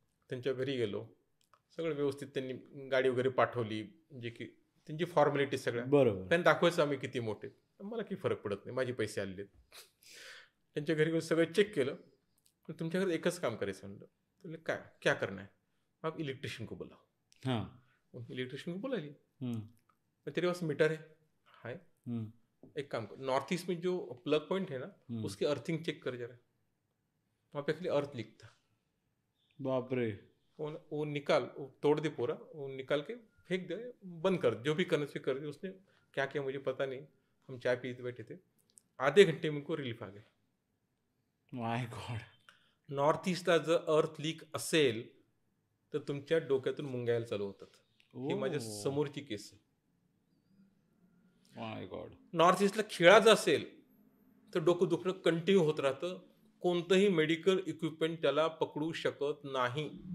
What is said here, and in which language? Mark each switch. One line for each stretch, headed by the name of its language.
Marathi: त्यांच्या घरी गेलो, सगळं व्यवस्थित त्यांनी गाडी वगैरे पाठवली, जे की त्यांची फॉर्मॅलिटी सगळ्या. बरोबर. त्यांनी दाखवायचं आम्ही किती मोठे, मला काही फरक पडत नाही, माझे पैसे आलेले. त्यांच्या घरी गेलो, सगळं चेक केलं. पण तुमच्या घरात एकच काम करायचं म्हणलं. तुला काय
Hindi: क्या करना है? आप इलेक्ट्रिशियन को बुलाओ. हाँ. इलेक्ट्रिशियन को बुला लिए. हम्म, तेरे पास मीटर है? हाय. हम्म, एक काम कर, नॉर्थ ईस्ट में जो प्लग पॉइंट है ना, उसकी अर्थिंग चेक कर जरा. वहाँ पे खाली अर्थ लिखता. बाप रे. वो निकाल, वो तोड़ दे पूरा, वो निकाल के फेंक दे, बंद कर, जो भी करना चाहिए कर दे. उसने क्या किया मुझे पता नहीं. हम चाय पीते बैठे थे, आधे घंटे में उनको रिलीफ आ गया. My God.
Marathi: नॉर्थ ईस्टला जर अर्थ लीक असेल तर तुमच्या डोक्यातून मुंग्या यायला चालू होतात. ही माझ्या समोरची केस आहे. माय गॉड. नॉर्थ ईस्टला खिळा जर असेल तर डोकं दुखणं कंटिन्यू होत राहतं. कोणतंही मेडिकल इक्विपमेंट त्याला पकडू शकत नाही.